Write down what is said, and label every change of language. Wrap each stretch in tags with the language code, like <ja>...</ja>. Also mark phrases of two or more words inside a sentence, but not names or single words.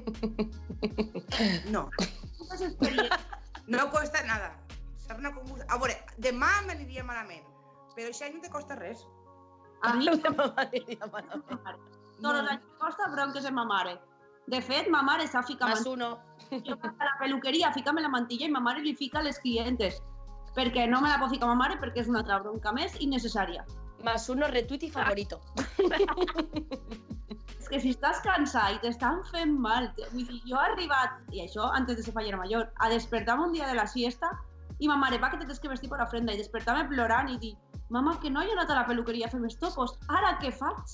<es>No. No costa nada.</es> <ca>A veure, demà m'aniria malament, però això no te costa res. A mi m'aniria malament. Tots els anys costa bronques en ma mare. De fet, ma mare s'ha ficat...</ca> <es>Más uno.</es> <ca>A la peluqueria, fica'm la mantilla i ma mare li fica a les clientes. perquè no me la pot ficar ma mare perquè és una altra bronca més innecessària.</ca> <es>Más uno, retweet y favorito.</es> <ca>És que si estàs cansat i t'estan fent mal, vull dir, jo he arribat, i això antes de ser fallera major, a despertar-me un dia de la siesta i ma mare, va, que te tens que vestir per ofrenda, i despertar-me plorant i dir, mama, que no he anat a la peluqueria a fer-me topos, ara què faig?</ca>